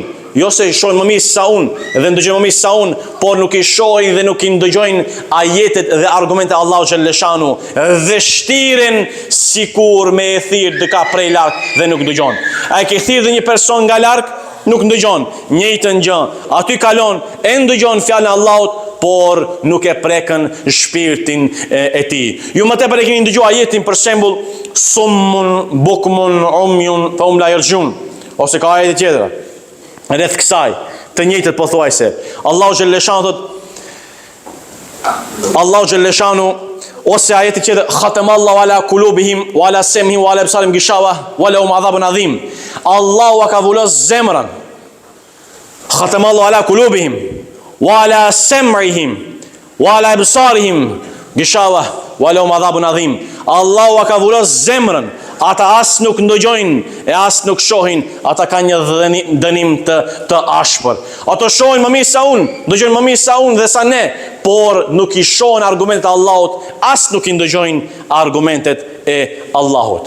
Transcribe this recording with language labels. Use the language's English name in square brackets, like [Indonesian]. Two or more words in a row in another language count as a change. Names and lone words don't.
[Albanian] Jo se shohin më mirë sa unë dhe ndëgjojnë më mirë sa unë, por nuk i shohin dhe nuk i ndëgjojnë ajetet dhe argumente Allahu xhaleshanu dhe shtiren sikur me e thirr dika prej larg dhe nuk ndëgjon. A e ke thirr dhe një person nga larg, nuk ndëgjon. Njëjtën gjë, aty kalon e ndëgjon fjalën e Allahut, por nuk e prekën shpirtin e tij. Ju më tepër e keni ndëgjuar ajetin për shembull [Arabic] صم بكم عمي فهم لا يرجعون, [Albanian] ose ka ajete tjetra rreth kësaj të njëjtët pothuajse. Allahu xhaleshanu ose ajeti tjetër [Arabic] ختم الله على قلوبهم وعلى سمعهم وعلى أبصارهم غشاوة ولهم عذاب عظيم. [Albanian] Allahu ka vullos zemrën. [Arabic] ختم الله على قلوبهم وعلى سمعهم وعلى أبصارهم غشاوة ولهم عذاب عظيم. [Albanian] Allahu ka vullos zemrën. Ata as nuk ndëgjojnë e as nuk shohin, ata kanë një dënim të ashpër. Ato shohin më mirë sa unë, ndëgjojnë më mirë sa unë dhe sa ne, por nuk i shohin argumentet e Allahut, as nuk i ndëgjojnë argumentet e Allahut.